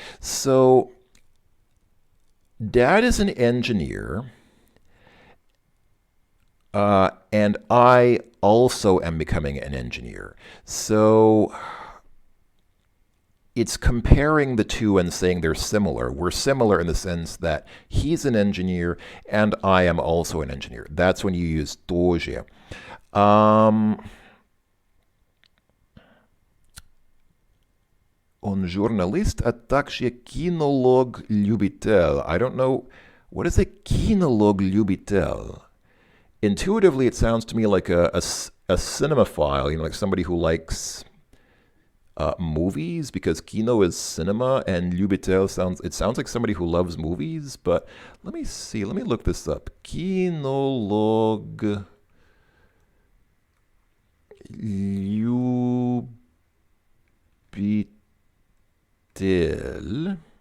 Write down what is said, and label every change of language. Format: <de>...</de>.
<en>So, Dad is an engineer, and I also am becoming an engineer. So it's comparing the two and saying they're similar. We're similar in the sense that he's an engineer and I am also an engineer. That's when you use тоже.</en> <ru>Он журналист, а также кинолог-любитель.</ru> <en>I don't know. What is a кинолог-любитель? Intuitively, it sounds to me like a cinemaphile, like somebody who likes movies, because kino is cinema and любитель sounds like somebody who loves movies. But let me see. Let me look this up. Кинолог любитель.</en>